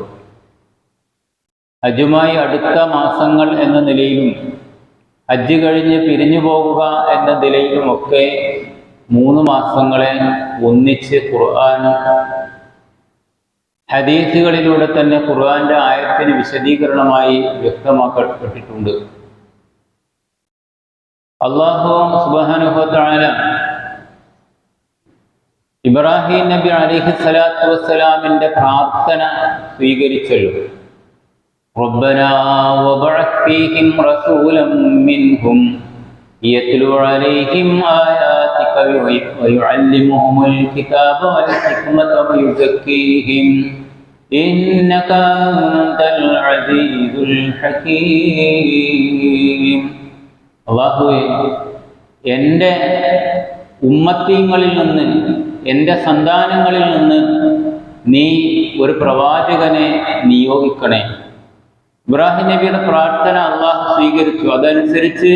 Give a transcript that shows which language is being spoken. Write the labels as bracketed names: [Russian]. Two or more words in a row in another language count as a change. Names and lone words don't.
[Malayalam] ഹജ്ജുമായി അടുത്ത മാസങ്ങൾ എന്ന നിലയിലും ഹജ്ജ് കഴിഞ്ഞ് പിരിഞ്ഞു പോകുക എന്ന നിലയിലുമൊക്കെ 3 മാസങ്ങളെ ഒന്നിച്ച് ഖുർആൻ ഹദീസുകളിലൂടെ തന്നെ ഖുർആന്റെ ആയത്തിന് വിശദീകരണമായി വ്യക്തമാക്കപ്പെട്ടിട്ടുണ്ട്. അല്ലാഹു [Arabic] سبحانه وتعالى [Malayalam] ഇബ്രാഹിം നബി [Arabic] عليه الصلاة والسلام [Malayalam] പ്രാർത്ഥന സ്വീകരിച്ചല്ലോ. [Arabic] ربنا وابعث فيهم رسولا منهم يتلو عليهم آياتك ويعلمهم الكتاب والحكمة ويزكيهم إنك أنت العزيز الحكيم. [Malayalam] അല്ലാഹുവേ, എൻ്റെ ഉമ്മത്തീങ്ങളിൽ നിന്ന്, എൻ്റെ സന്താനങ്ങളിൽ നിന്ന് നീ ഒരു പ്രവാചകനെ നിയോഗിക്കണേ. ഇബ്രാഹിം നബിയുടെ പ്രാർത്ഥന അള്ളാഹു സ്വീകരിച്ചു.